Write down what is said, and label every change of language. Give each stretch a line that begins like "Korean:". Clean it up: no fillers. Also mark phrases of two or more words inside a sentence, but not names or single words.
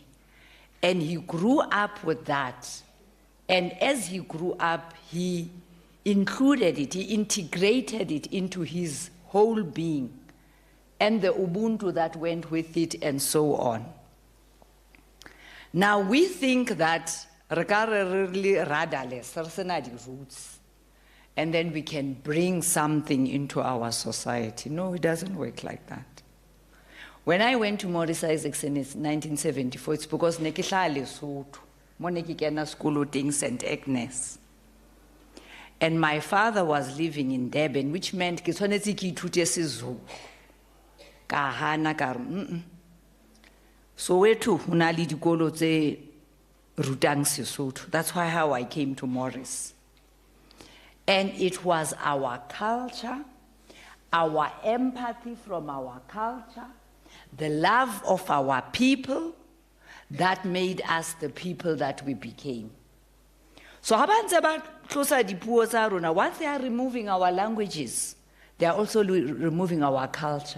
English: And he grew up with that. And as he grew up, he included it, he integrated it into his whole being, and the Ubuntu that went with it, and so on. Now we think that
Southern Sotho: re ka re
English: really rudderless,
Southern Sotho: re sena di
English: roots, and then we can bring something into our society. No, it doesn't work like that. When I went to Morris Isaacson in 1974, it's because
Southern Sotho: ne ke hlaha Lesotho, mo ne ke kena sekolo teng St. Agnes.
English: And my father was living in Durban, which meant
Southern Sotho: ke tshwanetse ke ithute Sezulu. Ka hana ka re, Soweto ho na le dikolo tse rutang Sesotho.
English: That's how I came to Morris. And it was our culture, our empathy from our culture, the love of our people that made us the people that we became. So once they are removing our languages, they are also removing our culture.